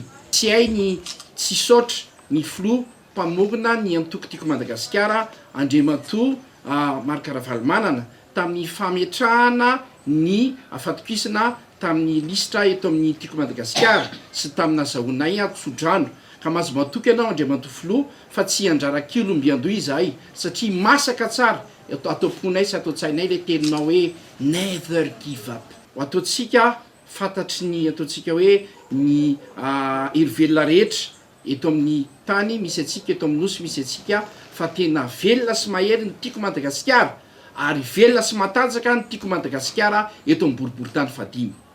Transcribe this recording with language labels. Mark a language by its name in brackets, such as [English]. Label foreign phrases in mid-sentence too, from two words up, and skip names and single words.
[Malagasy] Tsy hay ny tsy saotra ny filoha mpamorona ny antoko tiako Madagasikara Andriamatoa Marc Ravalomanana tamin'ny fametrahana ny afatokisana tamin'ny listra eto amin'ny tiako Madagasikara sy tamin'ny azahoanay tsodrano ka mahazo matoky ianao Andriamatoa filoha fa tsy anjarak'ilo mbiandoha izahay satria masaka tsara ataoponay sy ataotsainay le teninao hoe [English] never give up. [Malagasy] Ataotsika fantatry ny ataotsika hoe ny irovelona rehetra eto amin'ny tany misy atsika eto amin'ny nosy misy atsika fa tena velona sy mahery ny tiako Madagasikara ary velona sy matanjaka ny tiako Madagasikara eto amin'ny boriboritany fahadimy.